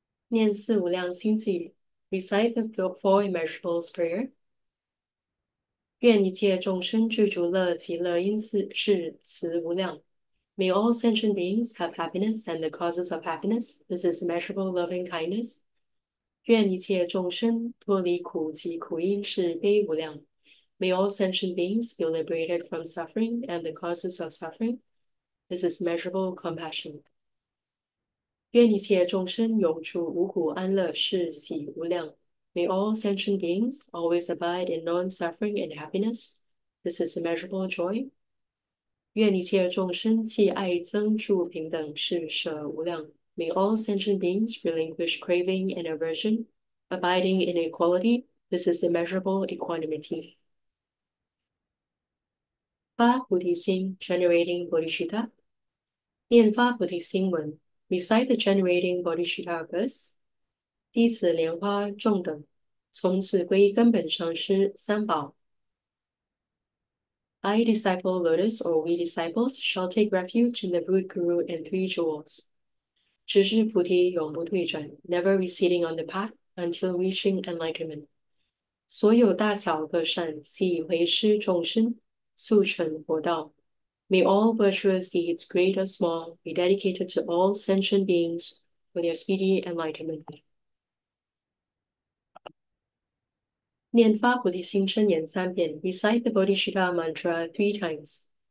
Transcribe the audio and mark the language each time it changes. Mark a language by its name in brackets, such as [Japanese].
[Chinese] 念四无量心偈 [English] Recite the Four Immeasurables Prayer. [Chinese] 愿一切众生具足乐极乐因是慈无量。 [English] May all sentient beings have happiness and the causes of happiness. This is immeasurable loving kindness. [Chinese] 愿一切众生脱离苦及苦因是悲无量。 [English] May all sentient beings be liberated from suffering and the causes of suffering. This is measurable compassion. [Chinese] 愿一切众生永处无苦安乐是喜无量。 [English] May all sentient beings always abide in non-suffering and happiness. This is immeasurable joy. [Chinese] 愿一切众生弃爱憎住平等是舍无量。 [English] May all sentient beings relinquish craving and aversion, abiding in equality. This is immeasurable equanimity. [Chinese] 发菩提心 [English] generating bodhicitta. [Chinese] 念发菩提心文 [English] Recite the generating bodhicitta verse. [Chinese] 弟子莲花众等，从此归根本上师三宝。 [English] I disciple lotus, or we disciples, shall take refuge in the root guru and three jewels. [Chinese] 直至菩提永不退转 [English] never receding on the path until reaching enlightenment. [Chinese] 所有大小各善，悉以回施众生，速成佛道。 [English] May all virtuous deeds, great or small, be dedicated to all sentient beings for their speedy enlightenment. [Chinese] 念发菩提心真言3遍 [English] recite the Bodhicitta mantra 3 times.